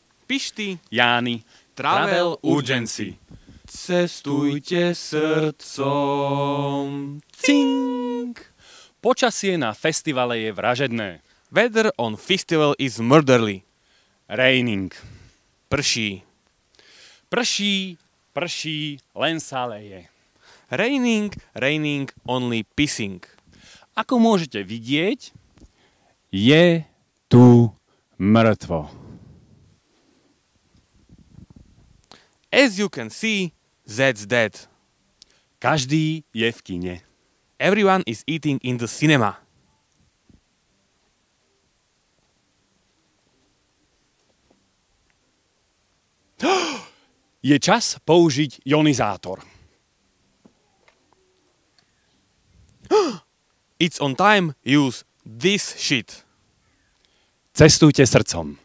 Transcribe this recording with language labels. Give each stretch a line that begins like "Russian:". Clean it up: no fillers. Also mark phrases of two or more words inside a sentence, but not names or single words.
Slovak: Pišty, Jány, Travel Urgency. Cestujte srdcom. Cink! Počasie na festivale je vražedné.
English: Weather on festival is murderly. Raining.
Slovak: Prší. Prší, prší, len sa leje.
English: Raining, raining, only pissing.
Slovak: Ako môžete vidieť, je tu mŕtvo.
English: As you can see, that's dead.
Slovak: Každý je v kine.
English: Everyone is eating in the cinema.
Slovak: Je čas použiť ionizátor.
English: It's on time, use this shit.
Slovak: Cestujte srdcom.